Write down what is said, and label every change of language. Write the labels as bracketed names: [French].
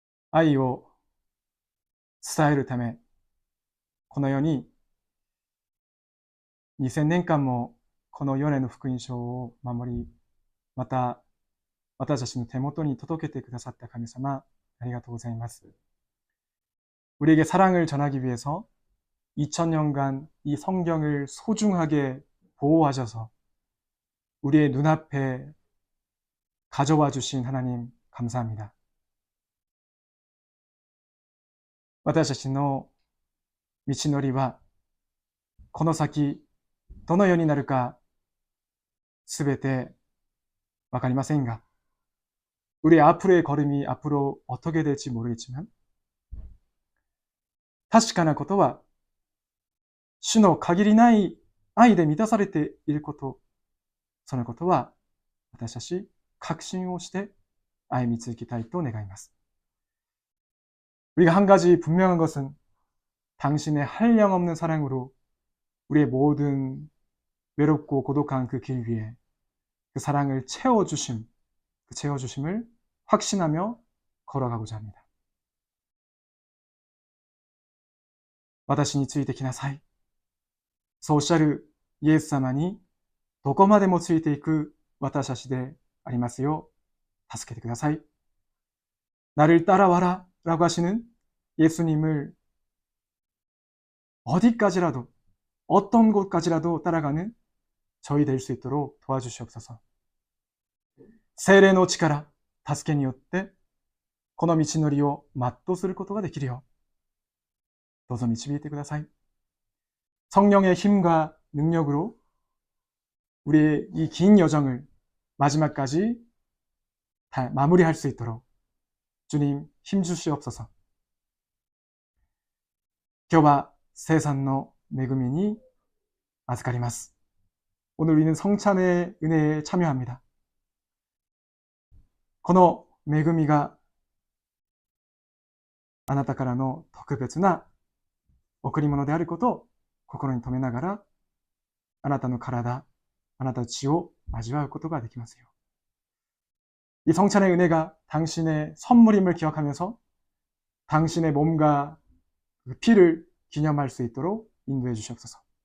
[Japanese] 愛を伝えるため、この世に2000年間もこのヨネの福音書を守り、また私たちの手元に届けてくださった神様、ありがとうございます. [Korean] 우리에게 사랑을 전하기 위해서 2000년간 이 성경을 소중하게 보호하셔서 우리의 눈앞에 가져와 주신 하나님 감사합니다. [Japanese] 私たちの道のりはこの先どのようになるかすべてわかりませんが, [Korean] 우리 앞으로의 걸음이 앞으로 어떻게 될지 모르겠지만 [Japanese] 確かなことは主の限りない愛で満たされていること、そのことは私たち確信をして歩み続けたいと願います. [Korean] 우리가 한 가지 분명한 것은 당신의 한량없는 사랑으로 우리의 모든 외롭고 고독한 그 길 위에 그 사랑을 채워주심, 그 채워주심을 확신하며 걸어가고자 합니다. [Japanese] 私についてきなさい。そうおっしゃるイエス様にどこまでもついていく私たちでありますよう助けてください. [Korean] 나를 따라와라 라고 하시는 예수님을 어디까지라도 어떤 곳까지라도 따라가는 저희 될 수 있도록 도와주시옵소서. [Japanese] 聖霊の力、助けによってこの道のりを全うすることができるようどうぞ導いてください. [Korean] 성령의 힘과 능력으로 우리의 이 긴 여정을 마지막까지 다 마무리할 수 있도록 주님 힘 주시옵소서. [Japanese] 今日は聖餐の恵みに預かります. [Korean] 오늘 우리는 성찬의 은혜에 참여합니다. [Japanese] この恵みがあなたからの特別な贈り物であることを心に留めながら、あなたの体、あなたの血を味わうことができますよ. [Korean] 이 성찬의 은혜가 당신의 선물임을 기억하면서 당신의 몸과 피를 기념할 수 있도록 인도해 주시옵소서.